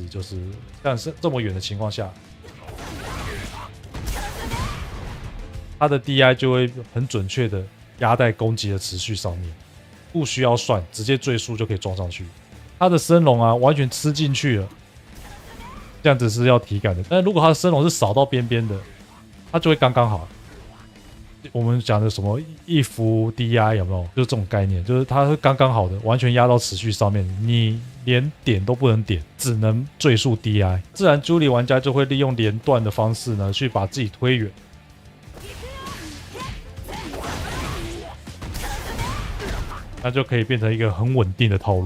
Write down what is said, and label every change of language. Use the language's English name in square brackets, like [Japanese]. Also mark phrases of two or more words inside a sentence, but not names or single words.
[Chinese] 就是像是這麼遠的情況下，它的 DI 就會很準確的壓在攻擊的持續上面，不需要算，直接最速就可以撞上去。他的升龍啊，完全吃進去了，這樣子是要體感的。但如果他的升龍是掃到邊邊的，他就會剛剛好。我們講的什麼一伏 DI 有沒有？就是這種概念，就是它是剛剛好的，完全壓到持續上面，你連點都不能點，只能最速 DI。自然朱莉玩家就會利用連段的方式呢，去把自己推遠。那就可以變成一個很穩定的套路。